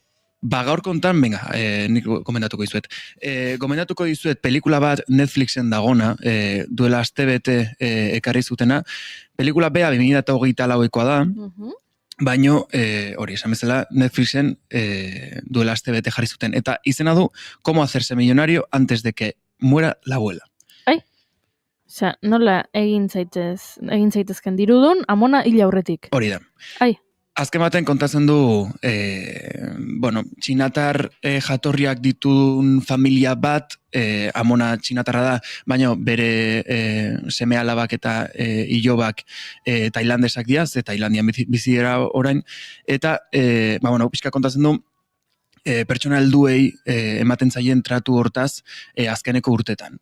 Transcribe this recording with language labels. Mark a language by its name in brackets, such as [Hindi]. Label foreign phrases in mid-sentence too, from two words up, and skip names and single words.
[Basque] Ba, gaur kontan, venga, nik gomendatuko dizuet. Gomendatuko dizuet pelikula bat Netflixen dagona, duela astebete ekarri zutena. Pelikula bea 2024koa da, baino, hori, esan bezala, Netflixen duela astebete jarri zuten. Eta izena du, [Spanish] Cómo hacerse millonario antes de que muera la abuela. [Basque] Osea, nola egin zaitezken dirudun, amona hil aurretik. Hori da. Azken baten kontatzen du, txinatar jatorriak ditun familia bat, amona txinatarra da, baina bere seme alabak eta ilobak tailandesak dira, ze Tailandian bizi dira orain, eta, pixka kontatzen du, pertsona helduei ematen zaien tratu hortaz azkeneko urtetan.